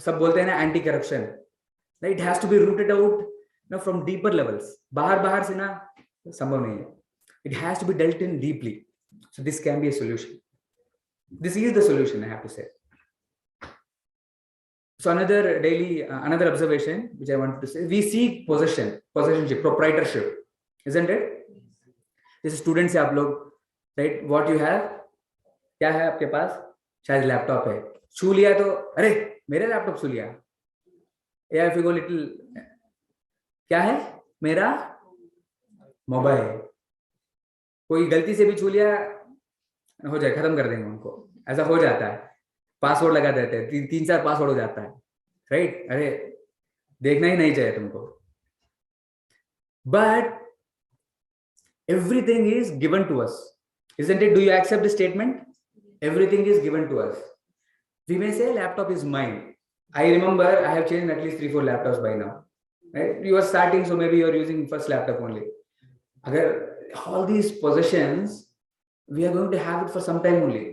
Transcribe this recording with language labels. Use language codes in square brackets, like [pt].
[hi] सब बोलते हैं ना anti-corruption, right? [en] It has to be rooted out, from deeper levels. [hi] बाहर से ना संभव नहीं है. [en] It has to be dealt in deeply. So this can be a solution. This is the solution, I have to say. So another observation which I wanted to say, we seek possessionship, proprietorship, isn't it? [hi] जैसे student से आप लोग, right, [en] what you have, [hi] क्या है आपके पास? शायद laptop है, छू लिया तो अरे मेरा लैपटॉप छू लिया, या [en] if you go little, [hi] क्या है मेरा मोबाइल, कोई गलती से भी छू लिया हो जाए, खत्म कर देंगे उनको, ऐसा हो जाता है, पासवर्ड लगा देते हैं, 3-4 पासवर्ड हो जाता है, राइट? अरे देखना ही नहीं चाहिए तुमको. [en] But everything is given to us, isn't it? Do you accept the statement? Everything is given to us. We may say laptop is mine. I remember I have changed at least 3-4 laptops by now, right? You are starting, so maybe you are using first laptop only. Agar all these possessions, we are going to have it for some time only.